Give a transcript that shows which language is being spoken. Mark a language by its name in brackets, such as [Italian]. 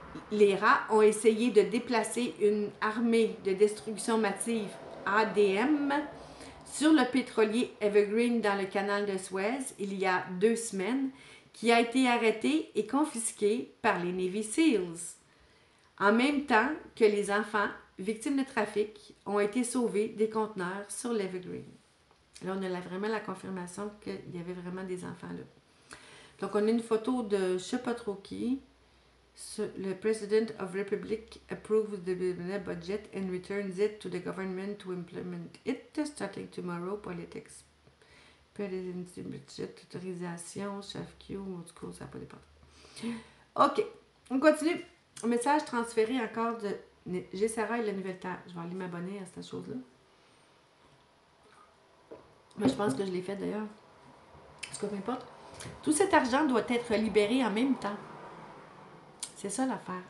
[French] Les rats ont essayé de déplacer une armée de destruction massive ADM sur le pétrolier Evergreen dans le canal de Suez il y a 2 semaines, qui a été arrêté et confisqué par les Navy SEALs, en même temps que les enfants victimes de trafic ont été sauvés des conteneurs sur l'Evergreen. Là, on a vraiment la confirmation qu'il y avait vraiment des enfants là. Donc, on a une photo de je ne sais pas trop qui. [English] Le President of Republic approves the budget and returns it to the government to implement it starting tomorrow. Politics. [French] Budget, autorisation, chef Q, en tout cas, ça n'a pas dépendre. OK, on continue. Un message transféré encore de GCR et la Nouvelle Terre. Je vais aller m'abonner à cette chose-là. Mais je pense que je l'ai fait d'ailleurs. En tout cas, peu importe. Tout cet argent doit être libéré en même temps. C'est ça l'affaire.